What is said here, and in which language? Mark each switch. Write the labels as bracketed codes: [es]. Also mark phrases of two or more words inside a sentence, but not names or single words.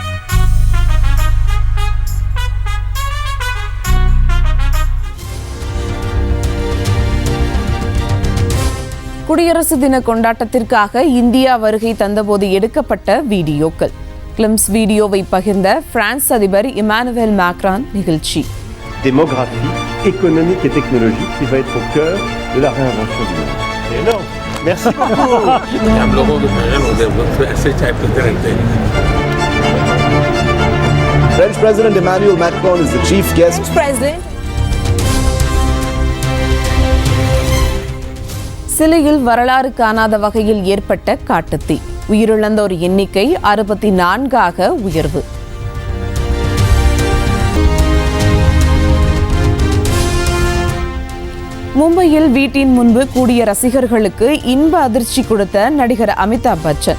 [ta] குடியரசு தின கொண்டாட்டத்திற்காக இந்தியா வருகை தந்தபோது எடுக்கப்பட்ட வீடியோக்கள். [en] glimpse videovai [ta] பகிர்ந்த பிரான்ஸ் அதிபர் இமானுவேல் மேக்ரான் நிகழ்ச்சி. [fr] Démographie, économique et technologique qui va être au cœur de la réinvention du monde. C'est énorme. Merci beaucoup. [en] French President Emmanuel Macron is the chief guest. [ta] சிலியில் வரலாறு காணாத வகையில் ஏற்பட்ட காட்டுத்தீ. உயிரிழந்தோர் எண்ணிக்கை 64ஆக உயர்வு. மும்பையில் வீட்டின் முன்பு கூடிய ரசிகர்களுக்கு இன்ப அதிர்ச்சி கொடுத்த நடிகர் அமிதாப் பச்சன்.